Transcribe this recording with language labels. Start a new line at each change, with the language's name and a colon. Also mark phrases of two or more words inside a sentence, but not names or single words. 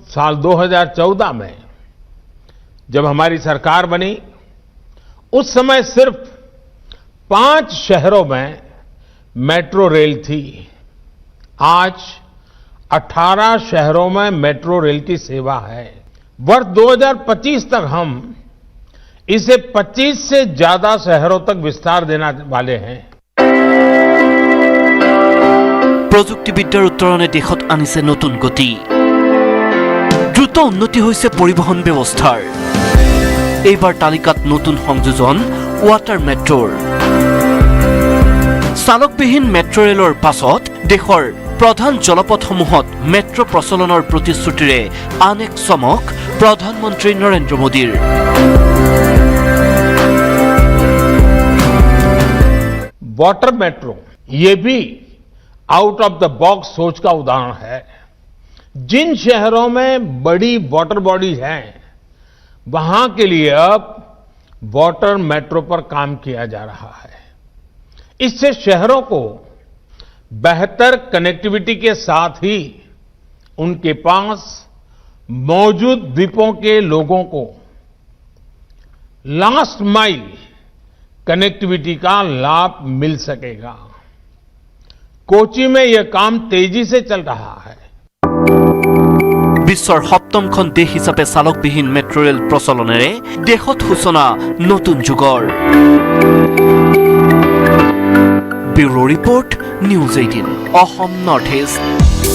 Hindi: साल 2014 में जब हमारी सरकार बनी, उस समय सिर्फ 5 शहरों में मेट्रो रेल थी। आज 18 शहरों में मेट्रो रेल की सेवा है। वर्ष 2025 तक हम इसे 25 से ज्यादा शहरों तक विस्तार देने वाले हैं।
Assamese: প্ৰযুক্তিবিদ্যাৰ উত্তৰণে দেশত আনিছে নতুন গতি। দ্ৰুত উন্নতি হৈছে পৰিবহণ ব্যৱস্থাৰ। এইবাৰ তালিকাত নতুন সংযোজন
English: water metro's.
Assamese: চালকবিহীন
English: metro rail's
Assamese: পাছত দেশৰ প্ৰধান জলপথসমূহত মেট্ৰ' প্ৰচলনৰ প্ৰতিশ্ৰুতিৰে আন এক চমক প্ৰধানমন্ত্ৰী নৰেন্দ্ৰ মোদীৰ।
English: water metro
Hindi: ये भी
English: out of the box
Hindi: सोच का उदाहरण है। जिन शहरों में बड़ी
English: water bodies
Hindi: हैं वहां के लिए अब
English: water metro
Hindi: पर काम किया जा रहा है। इससे शहरों को बेहतर कनेक्टिविटी के साथ ही उनके पास मौजूद द्वीपों के लोगों को
English: last mile connectivity
Hindi: का लाभ मिल सकेगा। कोची में यह काम तेजी से चल रहा है।
Assamese: বিশ্বৰ সপ্তমখন দেশ হিচাপে চালকবিহীন
English: metro rail
Assamese: প্ৰচলনেৰে দেশত সূচনা নতুন যুগৰ।
English: bureau report,
Assamese: নিউজ 18 অসম নৰ্থ ইষ্ট।